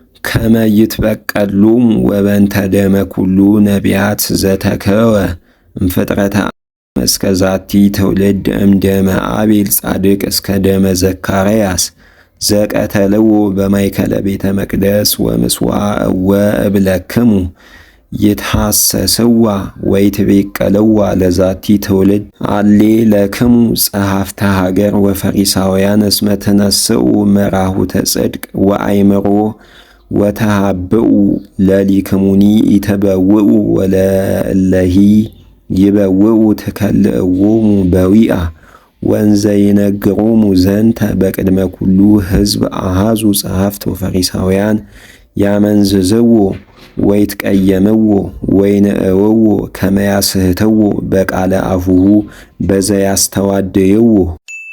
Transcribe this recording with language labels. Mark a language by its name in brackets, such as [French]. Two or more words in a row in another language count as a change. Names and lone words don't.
[Geez] ከመ ይትበቀሎሙ ወበንተ ደመ ኩሉ ነቢያት ዘተከወ እምፍጥረተ እስከ ዛቲ ትውልድ እምደመ አቤል ጻድቅ እስከ ደመ ዘካርያስ ዘቀተልዎ በማእከለ ቤተ መቅደስ ወምስዋዕ እወ እብለክሙ ይትሐሰስዋ ወይትቤቀልዋ ለዛቲ ትውልድ አሌ ለክሙ ጸሐፍተ ሀገር ወፈሪሳውያን እስመ ትነስኡ መራሁተ ጽድቅ ወአይምሮ ወተሃብኡ ለሊክሙኒ ኢተበውኡ ወለእለሂ ይበውኡ ትከልእዎሙ በዊአ ወንዘ ይነግሮሙ ዘንተ በቅድመ ኩሉ ሕዝብ አሃዙ ጸሐፍት ወፈሪሳውያን ያመንዝዝዎ ወይትቀየምዎ ወይንእውዎ ከመ ያስሕትዎ በቃለ አፉሁ በዘያስተዋድይዎ